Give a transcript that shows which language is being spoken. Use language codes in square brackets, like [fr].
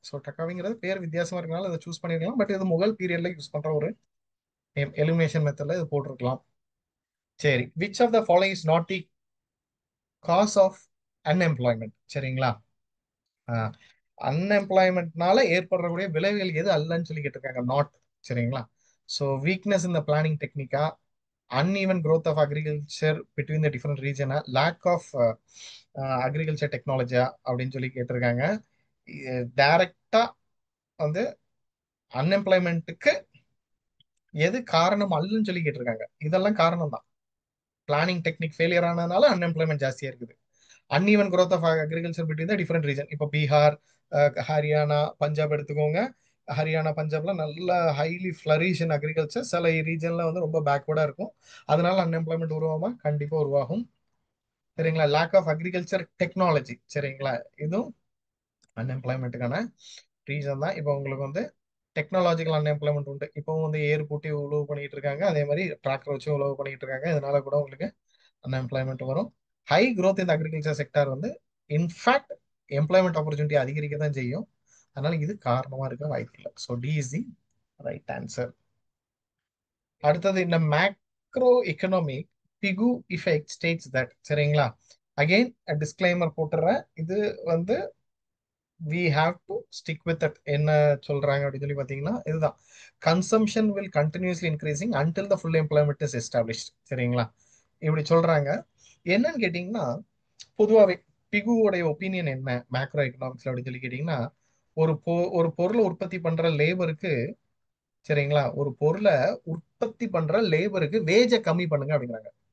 [ta] So டக்காவிங்கிறது பேர் வித்தியாசமா இருக்கனால இதை சூஸ் பண்ணிருக்கலாம். பட் இது முகல் பீரியட்ல யூஸ் பண்ற ஒரு நேம். எலிமினேஷன் மெத்தட்ல இது போட்டிருக்கலாம். சரி, [en] Which of the following is not the cause of unemployment? [ta] சரிங்களா, அன்எம்ப்ளாய்மெண்ட்னால ஏற்படக்கூடிய விளைவுகள் எது அல்லன்னு சொல்லி கேட்டிருக்காங்க. [en] Not. சரிங்களா, so weakness இந்த planning டெக்னிக்கா, uneven growth of agriculture between the different region, lack of agriculture technology [ta] அப்படின்னு சொல்லி கேட்டிருக்காங்க. டைரக்டா வந்து அன்எம்ப்ளாய்மெண்ட்டுக்கு எது காரணம் அல்லன்னு சொல்லி கேட்டிருக்காங்க. இதெல்லாம் காரணம் தான். பிளானிங் டெக்னிக் ஃபெயிலியர் ஆனதுனால அன்எம்ப்ளாய்மெண்ட் ஜாஸ்தியா இருக்குது. [en] Uneven growth of agriculture between the different region. [ta] இப்போ பீகார், ஹரியானா, பஞ்சாப் எடுத்துக்கோங்க. ஹரியானா, பஞ்சாப்ல நல்ல [en] Highly flourish in agriculture. [ta] சில ரீஜன்ல வந்து ரொம்ப பேக்வர்டா இருக்கும். அதனால அன்எம்ப்ளாய்மெண்ட் உருவாமா? கண்டிப்பா உருவாகும். சரிங்களா, லேக் ஆஃப் அக்ரிகல்ச்சர் டெக்னாலஜி. சரிங்களா, இதுவும் அன்எம்ப்ளாய்மெண்ட்டுக்கான ரீசன் தான். இப்போ உங்களுக்கு வந்து டெக்னாலஜிக்கல் அன்எம்ப்ளாய்மெண்ட் உண்டு. இப்போ வந்து ஏர் பூட்டி உழவு பண்ணிட்டு இருக்காங்க, அதே மாதிரி டிராக்டர் வச்சு உழவு பண்ணிட்டு இருக்காங்க. இதனால கூட உங்களுக்கு அன்எம்ப்ளாய்மெண்ட் வரும். ஹை growth இந்த அக்ரிகல்ச்சர் செக்டார் வந்து இன்ஃபேக்ட் எம்ப்ளாய்மெண்ட் ஆப்பர்ச்சுனிட்டி அதிகரிக்க தான் செய்யும். அதனால இது காரணமா இருக்க வாய்ப்பு இல்லை. [en] So D is the right answer. [ta] அடுத்தது இந்த [en] Macro economic Pigou effect states that. [ta] சரிங்களா, அகைன் டிஸ்க்ளைமர் போட்டுறேன். இது வந்து [en] we have to stick with that. [ta] என்ன சொல்றாங்க அப்படின்னு சொல்லி பாத்தீங்கன்னா இதுதான். [en] Consumption will continuously increasing until the full employment is established. [ta] சரிங்களா, இப்படி சொல்றாங்க. என்னன்னு கேட்டீங்கன்னா, பொதுவாகவே பிகுவோடைய ஒப்பீனியன் என்ன மேக்ரோ எக்கனாமிக்ஸ்ல அப்படின்னு சொல்லி கேட்டீங்கன்னா, ஒரு பொருளை உற்பத்தி பண்ற லேபருக்கு, சரிங்களா, ஒரு பொருளை உற்பத்தி பண்ற லேபருக்கு வேஜை கம்மி பண்ணுங்க அப்படிங்கிறாங்க.